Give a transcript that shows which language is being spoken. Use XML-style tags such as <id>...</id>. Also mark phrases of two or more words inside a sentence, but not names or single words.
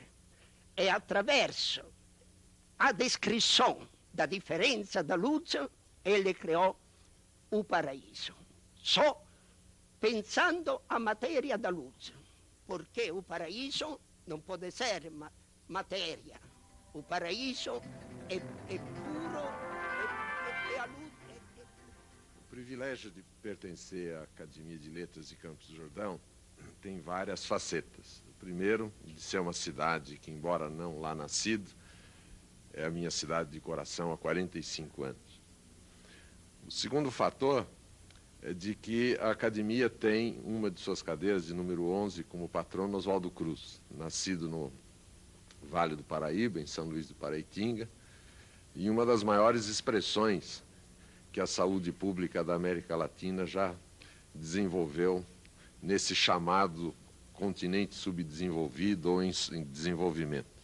<it>E attraverso a descrizione da differenza</it> <pt>da luce,</pt> <it>egli creò il paradiso. So, pensando a materia</it> <pt>da luce,</pt> <it>perché il paradiso non può essere materia. Il paradiso è puro, è a luce.</it> <pt>privilégio de pertencer à Academia de Letras de Campos do Jordão tem várias facetas. O primeiro, de ser uma cidade que, embora não lá nascido, é a minha cidade de coração há 45 anos. O segundo fator é de que a Academia tem uma de suas cadeiras, de número 11, como patrono Oswaldo Cruz, nascido no Vale do Paraíba, em São Luís do Paraitinga, e uma das maiores expressões que a saúde pública da América Latina já desenvolveu nesse chamado continente subdesenvolvido ou em desenvolvimento.</pt>